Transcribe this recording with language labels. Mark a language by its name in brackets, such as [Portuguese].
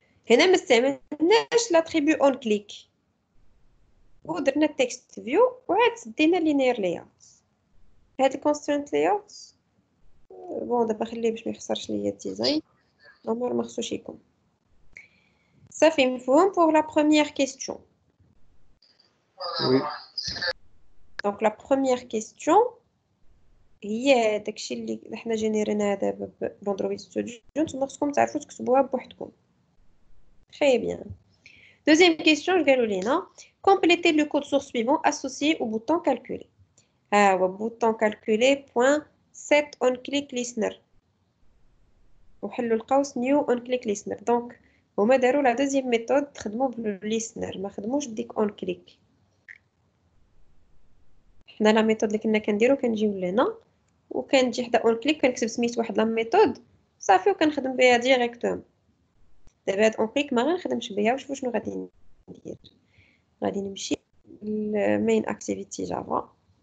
[Arabic] هنا ما استعملناش لاتريبيو اون كليك ودرنا التكست فيو وعاد سدينا لينير لاyout هاد الكونسترينت لاyout بون دابا خليه باش ما يخسرش ليا الديزاين نورمال ما خصوش يكون صافي مفهوم pour la première question. وي Donc la première question هي داكشي اللي حنا جينيرينا دابا باندرويد ستوديو نتوما خصكم تعرفوا تكتبوها بوحدكم. [French] Très bien. Deuxième question قالوا لينا complétez le code source suivant associé au bouton calculer. [Arabic] ها هو bouton calculer point set on click listener وحلوا القوس new on click listener. Donc هما داروا لا دوزيام ميثود تخدموا بالليسنر ما خدموش بديك اون كليك حنا لا ميثود اللي كنا كنديرو كنجيو لهنا وكنجي حدا اون كليك كنكتب سميت واحد لا ميثود صافي وكنخدم بها ديريكتوم دابا هاد اون كليك ما غنخدمش بها وشوفوا شنو غادي ندير غادي نمشي للمين اكتيفيتي جافا